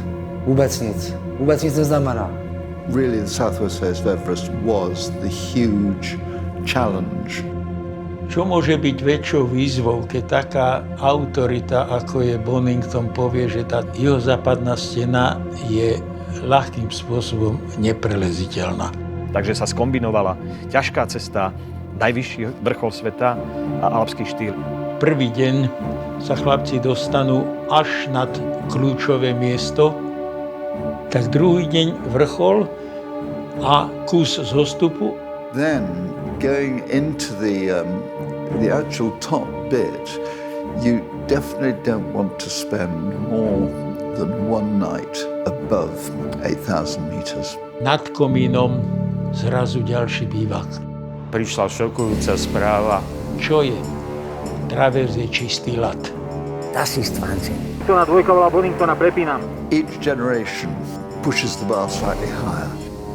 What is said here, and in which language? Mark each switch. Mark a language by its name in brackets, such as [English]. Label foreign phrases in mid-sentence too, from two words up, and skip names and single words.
[Czech] Vůbec nic. Vůbec nic neznamená. [English] Really, the southwest face of Everest was the huge challenge. [Slovak] Čo môže byť väčšou výzvou, keď taká autorita, ako je Bonington, povie, že tá juhozápadná stena je ľahkým spôsobom nepreleziteľná. Takže sa skombinovala ťažká cesta, najvyšší vrchol sveta a alpský štýl. Prvý deň sa chlapci dostanú až nad kľúčové miesto, tak druhý deň vrchol a kus zostupu. [English] Then, going into the actual top bit, you definitely don't want to spend more than one night above 8,000 meters. [Slovak] Nad komínom zrazu ďalší bývak. Prišla šokujúca správa. Čo je? Travers je čistý ľad. [German] Das ist Wahnsinn. [Slovak] To na dvojka bola Boningtona, prepínam. [English] Each generation pushes the bar slightly higher.